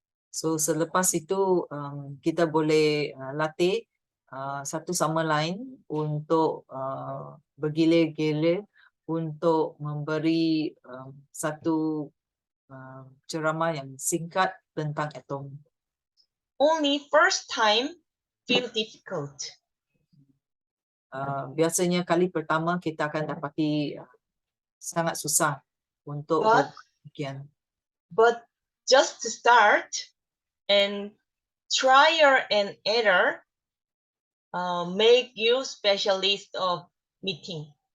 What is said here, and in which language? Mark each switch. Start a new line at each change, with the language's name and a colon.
Malay: So selepas itu kita boleh latih satu sama lain untuk bergilir-gilir untuk memberi satu ceramah yang singkat tentang Atomy.
English: Only first time feel difficult.
Malay: Biasanya kali pertama kita akan dapati sangat susah untuk berbincang.
English: But just to start and trial and error make you specialist of meeting.